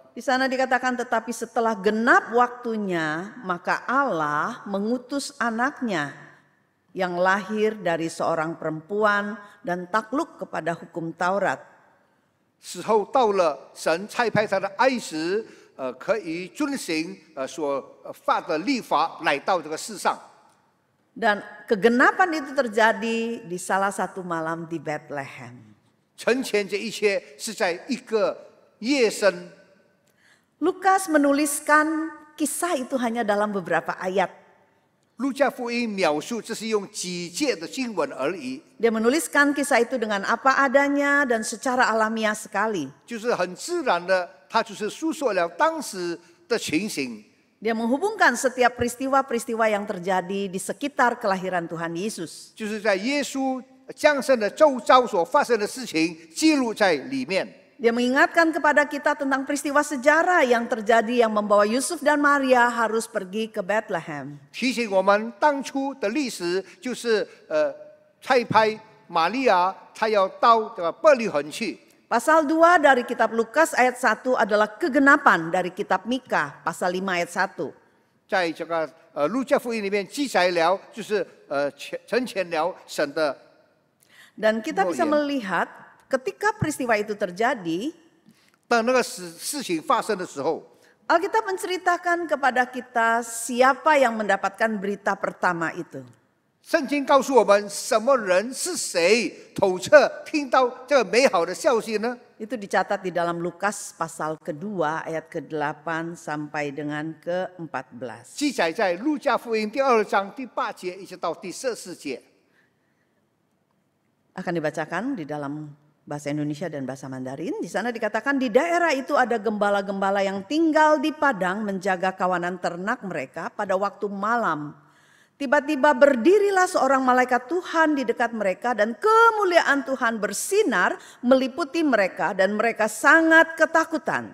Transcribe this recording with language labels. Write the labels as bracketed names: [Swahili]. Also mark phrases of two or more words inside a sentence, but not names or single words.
[Indonesian] Di sana dikatakan tetapi setelah genap waktunya maka Allah mengutus anaknya yang lahir dari seorang perempuan dan takluk kepada hukum Taurat. [Chinese] 时候到了，神差派他的爱子，可以遵行所发的律法来到这个世上。 [Indonesian] Dan kegenapan itu terjadi di salah satu malam di Bethlehem. [Chinese] 成全这一切是在一个夜深。 [Indonesian] Lukas menuliskan kisah itu hanya dalam beberapa ayat. [Chinese] 路加福音描述这是用几节的经文而已， [Indonesian] Dia menuliskan kisah itu dengan apa adanya dan secara alamiah sekali. [Chinese] 就是很自然的，他就是诉说了当时的情形。 [Indonesian] Dia menghubungkan setiap peristiwa-peristiwa yang terjadi di sekitar kelahiran Tuhan Yesus. [Chinese] 就是在耶稣降生的周遭所发生的事情记录在里面。 [Indonesian] Dia mengingatkan kepada kita tentang peristiwa sejarah yang terjadi yang membawa Yusuf dan Maria harus pergi ke Bethlehem. [Chinese] 提醒我们当初的历史，就是差派玛利亚，她要到这个伯利恒去。 [Indonesian] Pasal 2 dari kitab Lukas ayat 1 adalah kegenapan dari kitab Mika pasal 5 ayat 1. [Chinese] 在这个路加福音里面记载了，就是成全了神的。 [Indonesian] Dan kita bisa melihat ketika peristiwa itu terjadi, [Chinese] 当那个事情发生的时候， [Indonesian] Alkitab menceritakan kepada kita siapa yang mendapatkan berita pertama itu. [Chinese] 圣经告诉我们，什么人是谁统彻听到这个美好的消息呢？ [Indonesian] Itu dicatat di dalam Lukas pasal kedua ayat ke-8 sampai dengan ke-14. [Chinese] 记载在路加福音第2章第8节一直到第14节。 [Indonesian] Akan dibacakan di dalam bahasa Indonesia dan bahasa Mandarin. Di sana dikatakan di daerah itu ada gembala-gembala yang tinggal di padang menjaga kawanan ternak mereka pada waktu malam. Tiba-tiba berdirilah seorang malaikat Tuhan di dekat mereka dan kemuliaan Tuhan bersinar meliputi mereka dan mereka sangat ketakutan.